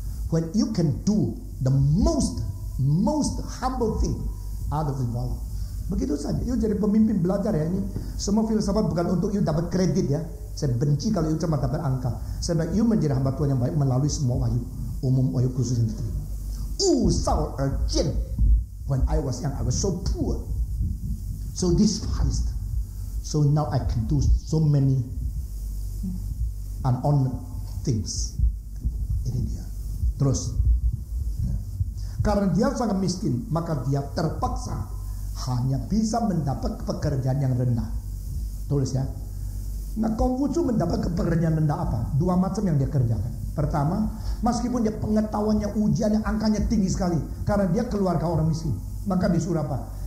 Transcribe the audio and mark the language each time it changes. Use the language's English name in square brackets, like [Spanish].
[English] When you can do the most humble thing out of the world. [Indonesian] Begitu saja. You jadi pemimpin belajar ya. Ini semua filsafat bukan untuk you dapat kredit ya. Saya benci kalau you cuma dapat angka. Saya bilang you menjadi hamba Tuhan yang baik melalui semua wahyu umum, wahyu khusus yang diterima. [Chinese] Sao jian. [English] When I was young, I was so poor, so despised. So now I can do so many unhonored things. [Indonesian] Ini dia. Terus, karena dia sangat miskin, maka dia terpaksa hanya bisa mendapat pekerjaan yang rendah. Tulis ya. Nah, Konghucu mendapat pekerjaan rendah apa? Dua macam yang dia kerjakan. Pertama, meskipun dia pengetahuannya, ujiannya, angkanya tinggi sekali, karena dia keluarga orang miskin, maka disuruh apa?